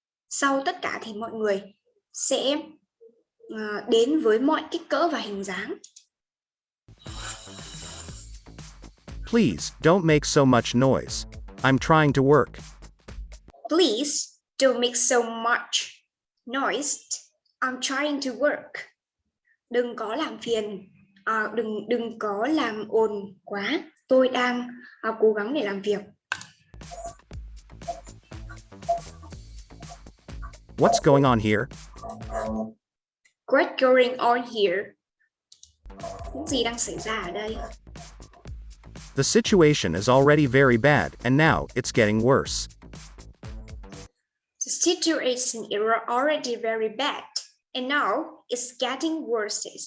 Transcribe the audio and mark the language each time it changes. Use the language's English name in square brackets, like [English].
[Vietnamese] Sau tất cả thì mọi người sẽ đến với mọi kích cỡ và hình dáng. [English] Please, don't make so much noise. I'm trying to work. Please, don't make so much noise. I'm trying to work. [Vietnamese] Đừng có làm phiền, đừng có làm ồn quá. Tôi đang cố gắng để làm việc. [English] What's going on here? What's going on here? [Vietnamese] Những gì đang xảy ra ở đây? [English] The situation is already very bad, and now it's getting worse. The situation is already very bad, and now it's getting worse.